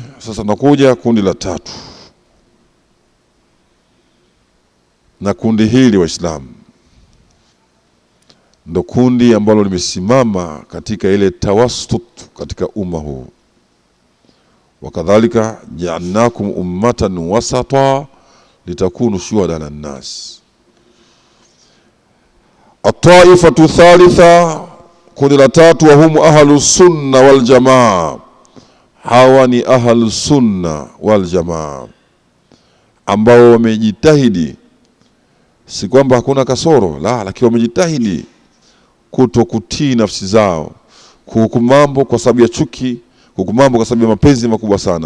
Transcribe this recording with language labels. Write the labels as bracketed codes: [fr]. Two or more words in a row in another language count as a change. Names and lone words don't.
[sw] Sasa nakuja kundi la tatu, na kundi hili Waislamu ndo kundi ambalo limesimama katika ile tawassut katika umma huu. [ar] وكذلك جعلناكم أمة وسطا لتكونوا شهداء على الناس. الطائفة الثالثة, [sw] kundi la tatu, [ar] وهم أهل السنة والجماعة. [sw] Hawa ni [ar] أهل السنة والجماعة [sw] ambao wamejitahidi, si kwamba hakuna kasoro, la, lakini wamejitahidi kutokutii nafsi zao, kuhukumu mambo kwa sababu ya chuki, kuhukumu mambo kwa sababu ya mapenzi makubwa sana.